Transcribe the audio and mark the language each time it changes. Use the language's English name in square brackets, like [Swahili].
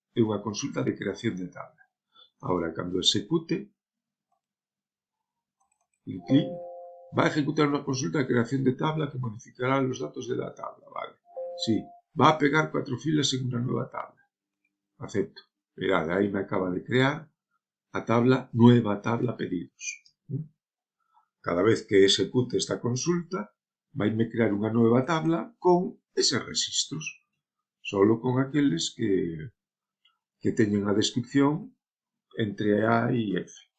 [Galician] É unha consulta de creación de tabla. [Spanish] Ahora, [Galician] cando execute, [Spanish] clic, va a ejecutar una consulta de creación de tabla que modificará los datos de la tabla. Vale. Sí, va a pegar 4 filas en una nueva tabla. Acepto. [Galician] Mirad, aí me acaba de crear a tabla, nueva tabla pedidos. Cada vez que execute esta consulta, vaime crear unha nueva tabla con eses rexistros, solo con aqueles que teñen a descripción entre A e F.